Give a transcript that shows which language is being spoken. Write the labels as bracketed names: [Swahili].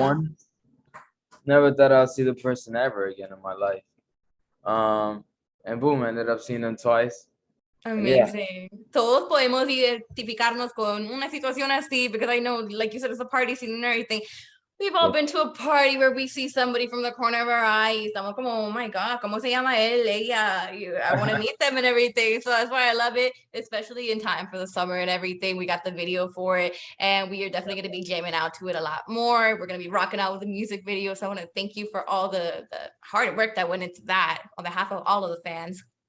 [English] one, never thought I'd see the person ever again in my life. And boom, I ended up seeing them twice. And yeah, Amazing. [Spanish] Todos podemos identificarnos con una situación así [English] because I know, like you said, it's a party scene and everything. We've all yeah, been to a party where we see somebody from the corner of our eye. [Spanish] Y estamos como, [English] oh my God, [Spanish] ¿cómo se llama él? Ella. [English] I want to meet them and everything. So that's why I love it, especially in time for the summer and everything. We got the video for it, and we are definitely going to be jamming out to it a lot more. We're going to be rocking out with the music video. So I want to thank you for all the hard work that went into that on behalf of all of the fans.